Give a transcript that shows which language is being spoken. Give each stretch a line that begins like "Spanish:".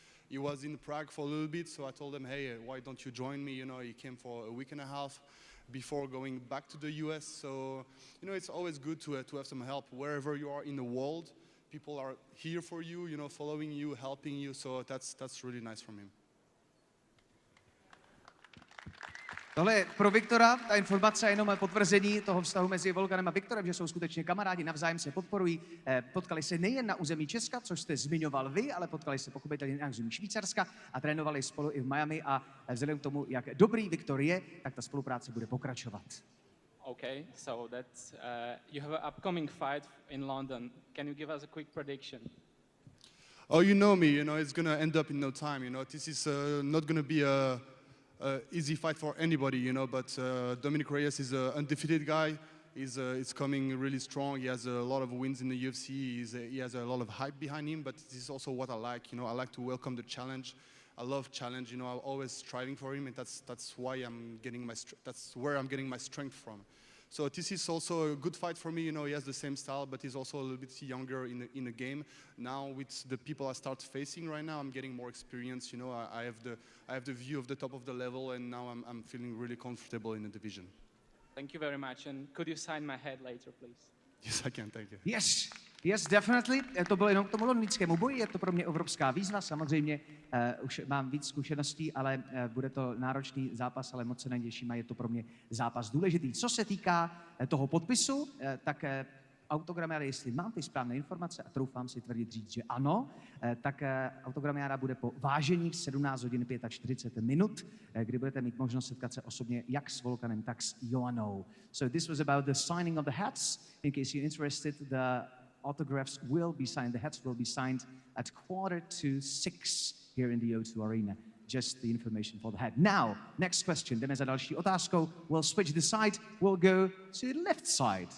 English: He was in Prague for a little bit, so I told him, hey, why don't you join me? He came for a week and a half before going back to the US. So, it's always good to have some help wherever you are in the world. People are here for you, following you, helping you. So that's really nice from him.
Czech: Tohle je pro Viktora, ta informace je jenom potvrzení toho vztahu mezi Volkanem a Viktorem, že jsou skutečně kamarádi, navzájem se podporují. Potkali se nejen na území Česka, což jste zmiňoval vy, ale potkali se pochopitelně na území Švýcarska a trénovali spolu i v Miami a vzhledem k tomu, jak dobrý Viktor je, tak ta spolupráce bude pokračovat.
English: Okay, so that's you have an upcoming fight in London. Can you give us a quick prediction? Oh, you know me, it's going to end up in no time, This is not going to be a easy fight for anybody, but Dominic Reyes is an undefeated guy. He's coming really strong. He has a lot of wins in the UFC. He has a lot of hype behind him, but this is also what I like. I like to welcome the challenge. I love challenge. I'm always striving for him, and that's why that's where I'm getting my strength from. So this is also a good fight for me. He has the same style, but he's also a little bit younger in the game. Now with the people I start facing right now, I'm getting more experience. I have the view of the top of the level, and now I'm feeling really comfortable in the division. Thank you very much. And could you sign my head later, please? Yes, I can. Thank you. Yes, yes, definitely.
Czech: To bylo jenom k tomu londýnskému boji, je to pro mě obrovská výzva, samozřejmě už mám víc zkušeností, ale bude to náročný zápas, ale moc se na něj těším a je to pro mě zápas důležitý. Co se týká toho podpisu, tak autogramiáda, jestli mám ty správné informace a troufám si tvrdit říct, že ano, tak autogramiáda bude po vážení v 17 hodin 45 minut, kdy budete mít možnost setkat se osobně jak s Volkanem, tak s Joannou.
English: So this was about the signing of the hats. In case you're interested, the autographs will be signed, the hats will be signed at 5:45 here in the O2 Arena. Just the information for the head. Now, next question. Jdeme za další otázkou. We'll switch the side. We'll go to the left side.